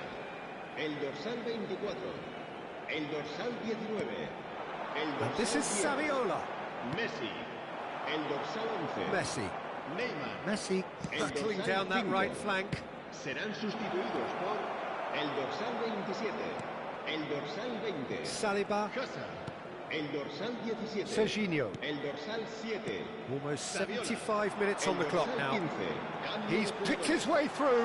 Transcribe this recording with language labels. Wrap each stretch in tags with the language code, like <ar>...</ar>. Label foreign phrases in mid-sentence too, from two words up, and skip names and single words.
<es>El dorsal 24. El dorsal 19. El dorsal</es> <en>And this is</en> <es>10. Saviola. Messi. El dorsal 11. Messi. Neymar. Messi El</es> <en>battling</en> <es>dorsal</es> <en>down that</en> <es>5.</es> <en>right flank.</en> <es>Serán sustituidos por el dorsal 27. El dorsal 20. Saliba. Hazard. El dorsal 17. Serginho. El dorsal 7.</es> <en>Almost Saviola. 75 minutes on the</en> <es>El</es> <en>clock</en> <es>dorsal</es> <en>now.</en> <es>15. Cambio</es> <en>He's</en> <es>de</es> <en>picked</en> <es>jugadores.</es> <en>his way through.</en>